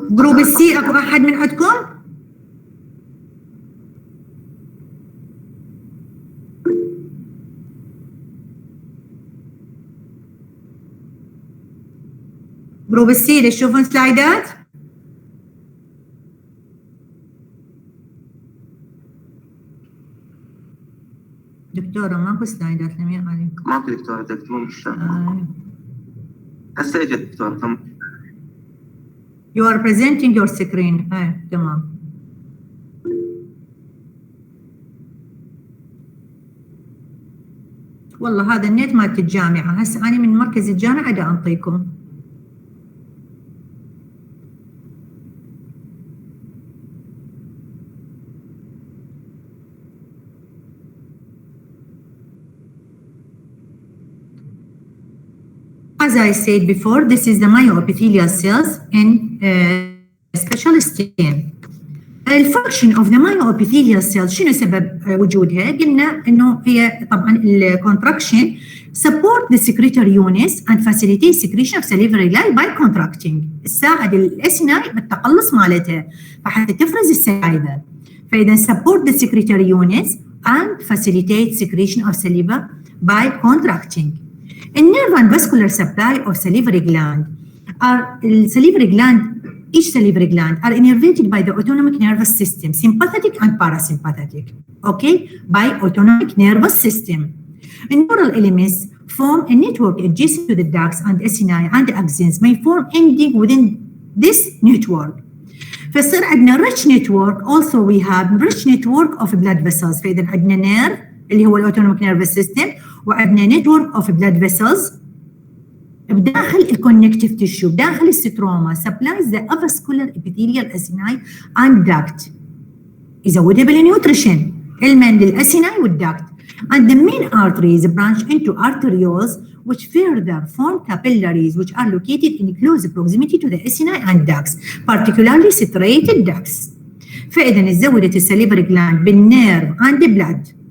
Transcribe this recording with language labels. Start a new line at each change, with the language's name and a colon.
Arabic: جروب السي أكو أحد من عندكم؟ جروب السي تشوفون سلايدات؟ دكتورة ماكو سلايدات لم عليكم. ماكو دكتورة تكتبون بالشاشة. هسه اجت دكتورة تمام.
English: You are presenting your screen.
Arabic: تمام. والله هذا النت مالت الجامعة، هسه أنا من مركز الجامعة دا أنطيكم.
English: As I said before, this is the myoepithelial cells in special stem. الفانكشن of the myoepithelial cells
Arabic: شنو سبب وجودها؟ قلنا انه هي طبعا الكونتراكشن
English: support the secretory units and facilitate secretion of salivary gland by contracting.
Arabic: تساعد الاسناي بالتقلص مالتها فحتى تفرز السلايفا.
English: فاذا support the secretory units and facilitate secretion of saliva by contracting. The nerve and vascular supply of salivary gland are salivary gland. Each salivary gland are innervated by the autonomic nervous system, sympathetic and parasympathetic. Okay, by autonomic nervous system. And neural elements form a network adjacent to the ducts and acini and axons may form ending within this network.
Arabic: فصار عندنا
English: rich network. Also we have rich network of blood vessels.
Arabic: فإذا عندنا nerve اللي هو autonomic nervous system وعندنا
English: network of blood vessels
Arabic: بداخل الكونكتيف تيشو بداخل الستروما
English: supplies the avascular epithelial acini and duct
Arabic: يزودها بالنيوتريشن علما للاسيناي والduct.
English: And the main arteries branch into arterioles which further form capillaries which are located in close proximity to the acini and ducts, particularly striated ducts.
Arabic: فإذا زودت السليفري جلاند بالنيرف
English: and blood.